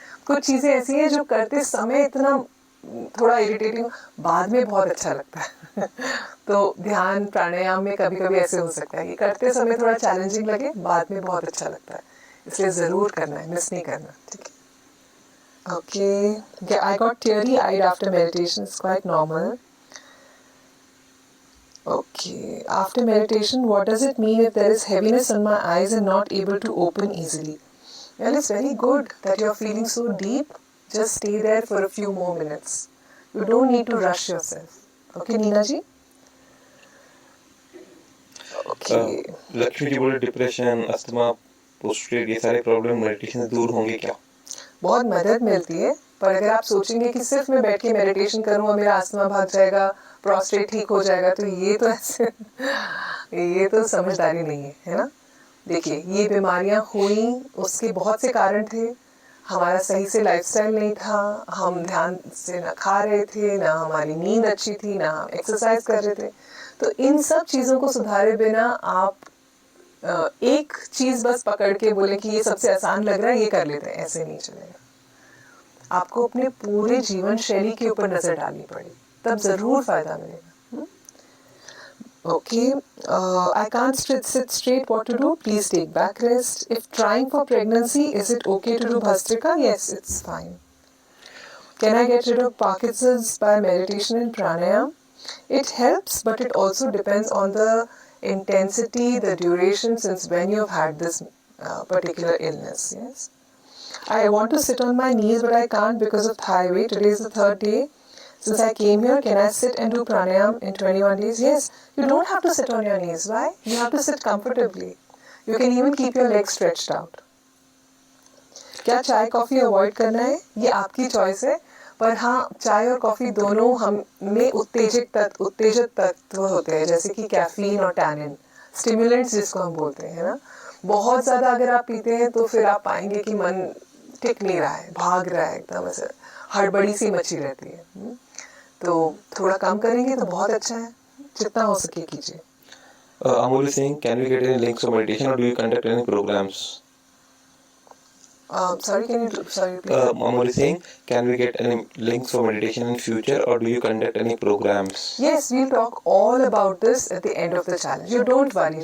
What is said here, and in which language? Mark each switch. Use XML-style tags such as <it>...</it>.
<hi>कुछ चीज़ें ऐसी हैं जो करते समय इतना थोड़ा इरिटेटिंग, बाद में बहुत अच्छा लगता है। तो ध्यान प्राणायाम में कभी कभी ऐसे हो सकता है कि करते समय थोड़ा चैलेंजिंग लगे, बाद में बहुत अच्छा लगता है। इसलिए ज़रूर करना है, मिस नहीं करना, ठीक है।</hi> <en>Okay, I got teary eyed after meditation, it's quite normal. Okay, after meditation, what does it mean if there is heaviness on my eyes and not able to open easily? Well, it's very good that you're feeling so deep. Just stay there for a few more minutes. You don't need to rush yourself. Okay, Neena ji? Okay.</en> <hi>Lakshmi ji बोले depression, asthma, पोस्ट्रेट, ये सारे problem meditation से दूर होंगे क्या? बहुत मदद मिलती है, पर अगर आप सोचेंगे कि सिर्फ मैं बैठ के मेडिटेशन करूँ और मेरा अस्थमा भाग जाएगा, प्रोस्टेट ठीक हो जाएगा, तो ये तो ऐसे ये तो समझदारी नहीं है, है ना। देखिए, ये बीमारियां हुई, उसके बहुत से कारण थे। हमारा सही से लाइफस्टाइल नहीं था, हम ध्यान से ना खा रहे थे, ना हमारी नींद अच्छी थी, ना हम एक्सरसाइज कर रहे थे। तो इन सब चीज़ों को सुधारे बिना आप एक चीज़ बस पकड़ के बोले कि ये सबसे आसान लग रहा है, ये कर लेते हैं, ऐसे नहीं चलेगा। आपको अपने पूरे जीवन शैली के ऊपर नज़र डालनी पड़ेगी, तब ज़रूर फ़ायदा मिलेगा।</hi> <en>Okay, I can't sit straight. What to do? Please take back rest. If trying for pregnancy, is it okay to do Bhastrika? Yes, it's fine. Can I get rid of Parkinson's by meditation and pranayam? It helps, but it also depends on the intensity, the duration, since when you've had this particular illness. Yes. I want to sit on my knees, but I can't because of thigh weight. Today is the 3rd day. Since I came here, can I sit and do pranayam in 21 days? Yes. You don't have to sit on your knees. Why? You have to sit comfortably. You can even keep your legs stretched out.</en> <hi>क्या चाय coffee avoid करना है? ये आपकी choice है, पर हाँ, चाय और कॉफ़ी दोनों हम में उत्तेजक तत्व होते हैं, जैसे कि कैफीन और टैनिन, स्टिमुलेंट्स जिसको हम बोलते हैं, है ना। बहुत ज़्यादा अगर आप पीते हैं तो फिर आप पाएंगे कि मन टिक नहीं रहा है, भाग रहा है, एकदम ऐसे हड़बड़ी सी मची रहती है। तो थोड़ा कम करेंगे तो बहुत अच्छा है, जितना हो सके कीजिए।</hi> <en>Amol is saying, can we get any links for meditation or do you conduct any programs? Sorry, can you sorry repeat? Amol is saying, can we get any links for meditation in future or do you conduct any programs? Yes, we'll talk all about this at the end of the challenge. You don't worry.</en>